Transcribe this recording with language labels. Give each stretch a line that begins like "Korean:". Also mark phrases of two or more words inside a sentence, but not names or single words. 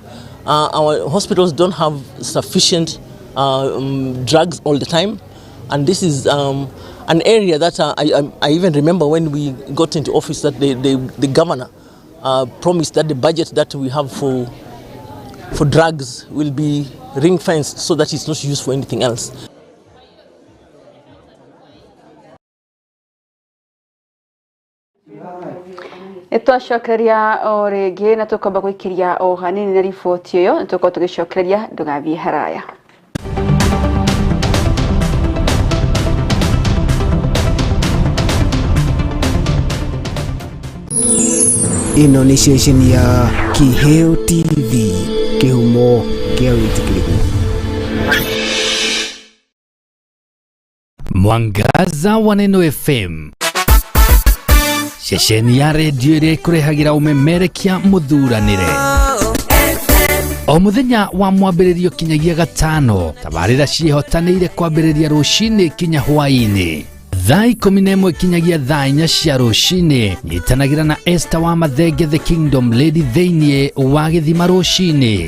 English: Our hospitals don't have sufficient drugs all the time, and this is an area that I even remember when we got into office that the governor promised that the budget that we have for drugs will be ring-fenced so that it's not used for anything else.
Kikuyu: Itwacokereria o ringi na tukomba gwikiria o hanini na riboti iyo tuko tugicokereria ndugathie haraya. Ino ni station ya Kiheo TV, kihumo kia witikiriku. Mwangaza wa Neno FM, shesheni ya redio iria ikurehagira umemerekia muthuranire o muthenya wa mwambiririo kinyagia gatano. Tabarira cihotanire kwambiriria rucini kinya hwaini thaa 11 kinyagia thaa 4 cia rũcinĩ. Nyitanagira na Esther wa Mathenge the Kingdom Lady thĩinĩ wa Gĩthima rũcinĩ.